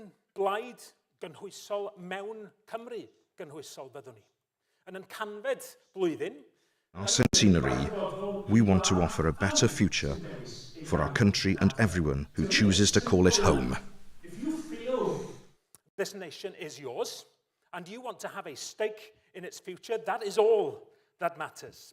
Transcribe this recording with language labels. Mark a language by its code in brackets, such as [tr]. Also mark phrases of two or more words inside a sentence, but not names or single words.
[cy] blaid gynhwysol mewn Cymru gynhwysol byddwn ni. Yn canfed blwyddyn, [en] Our centenary, we want to offer a better future for our country and everyone who chooses to call it home. if you feel this nation is yours and you want to have a stake in its future, that is all that matters.